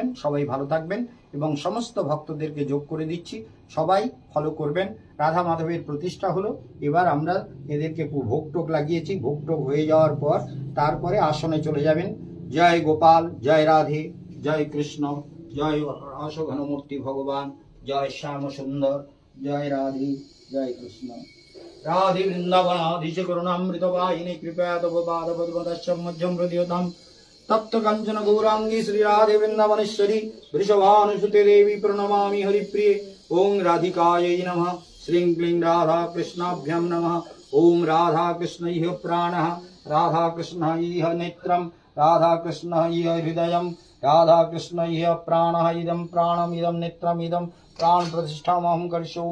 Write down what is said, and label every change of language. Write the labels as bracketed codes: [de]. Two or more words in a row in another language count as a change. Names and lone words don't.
[bn] সবাই ভালো থাকবেন এবং সমস্ত ভক্তদেরকে যোগ করে দিচ্ছি সবাই ফলো করবেন রাধা মাধবের প্রতিষ্ঠা হলো এবার আমরা এদেরকে ভোগ টোক লাগিয়েছি ভোগ টোক হয়ে যাওয়ার পর তারপরে আসনে চলে যাবেন জয় গোপাল জয় রাধে জয় কৃষ্ণ জয় ঘনমূর্তি ভগবান জয় শ্যাম সুন্দর জয় রাধে জয় কৃষ্ণ [sa] राधे वृंदावनाधीश करुणामृत वाहिनी कृपया तव पाद पद्मदशं मध्यं प्रदीयतां तप्त कंचन गौरांगी श्री राधे वृंदावनेश्वरी वृषभानुसुते देवी प्रणमामि हरिप्रिये ओम राधिकायै नमः श्रीं क्लीं राधा कृष्णाभ्यां नमः ओम राधा कृष्ण इह प्राणः राधा कृष्ण इह नेत्रं राधा कृष्ण इह हृदयं राधा कृष्ण इह प्राणः इदं प्राणमिदं नेत्रमिदं प्राण प्रतिष्ठामहं करिष्ये।